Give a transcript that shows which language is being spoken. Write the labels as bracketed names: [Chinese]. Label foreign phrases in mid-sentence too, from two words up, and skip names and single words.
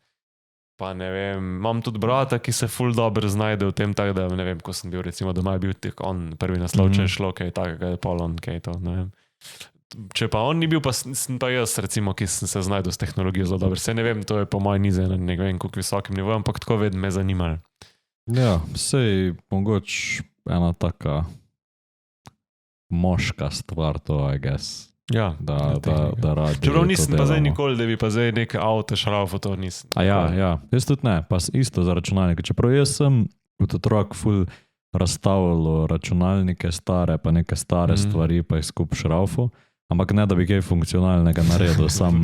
[Slovenian] Pa ne vem, imam tudi brata, ki se ful dobro znajde v tem, tako da ne vem, ko sem bil recimo doma, je bil on prvi naslov, če je šlo kaj takega, je polon, kaj to, ne vem. Če pa on ni bil, pa sem pa jaz recimo, ki sem se znajdel s tehnologijo zelo dobro. Se ne vem, to je po mojem nize na ne vem, koliko visokim nivojem, ampak tako vedno me zanimalo. Ja, sej mogoče ena taka moška stvar to, [English] I guess. [Slovenian] Ja, da radi. Čeprav nisem pa zdaj nikoli, da bi pa zdaj neke avto šraufo, to nisem. Ja, jaz tudi ne, pa isto za računalnike. Čeprav jaz sem kot otrok ful razstavljal računalnike stare, pa neke stare stvari, pa jih skup šraufu. Ampak ne, da bi kaj funkcionalnega naredil, sam